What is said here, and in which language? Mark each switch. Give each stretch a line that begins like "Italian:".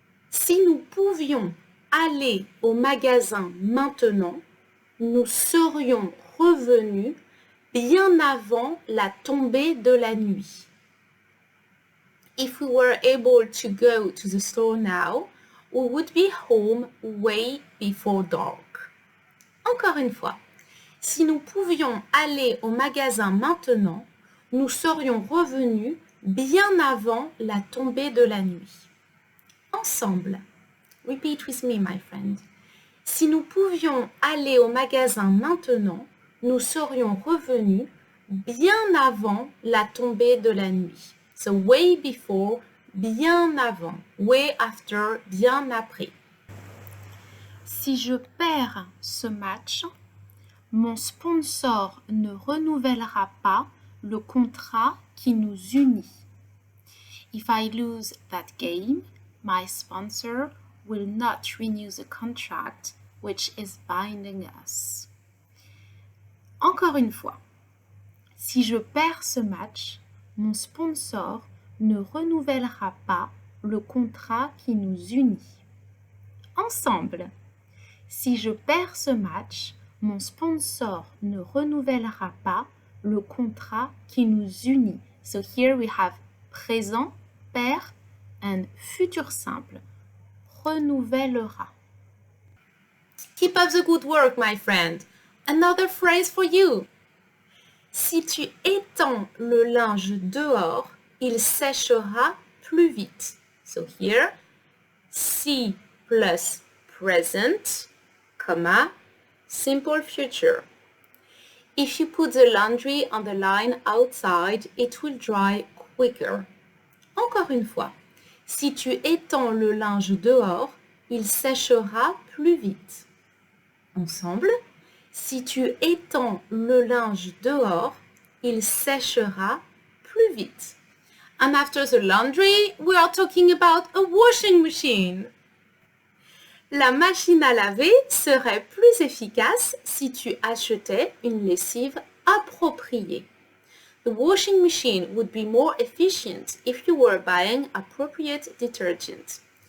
French: Si nous pouvions aller au magasin maintenant, nous serions revenus bien avant la tombée de la nuit.
English: If we were able to go to the store now, we would be home way before dark.
French: Encore une fois, Si nous pouvions aller au magasin maintenant, nous serions revenus bien avant la tombée de la nuit. Ensemble.
English: Repeat with me, my friend.
French: Si nous pouvions aller au magasin maintenant, nous serions revenus bien avant la tombée de la nuit.
English: So way before,
French: bien avant.
English: Way after,
French: bien après. Si je perds ce match, mon sponsor ne renouvellera pas le contrat qui nous unit.
English: If I lose that game, my sponsor will not renew the contract which is binding us.
French: Encore une fois, si je perds ce match, mon sponsor ne renouvellera pas le contrat qui nous unit. Ensemble, si je perds ce match, mon sponsor ne renouvellera pas le contrat qui nous unit.
English: So here we have présent, perd, and
French: futur simple,
English: renouvellera. Keep up the good work, my friend. Another phrase for you.
French: Si tu étends le linge dehors, il séchera plus vite.
English: So here, si plus present, comma, simple future. If you put the laundry on the line outside, it will dry quicker.
French: Encore une fois, si tu étends le linge dehors, il séchera plus vite. Ensemble, si tu étends le linge dehors, il séchera plus vite.
English: And after the laundry, we are talking about a washing machine.
French: La machine à laver serait plus efficace si tu achetais une lessive appropriée.
English: The washing machine would be more efficient if you were buying appropriate detergent.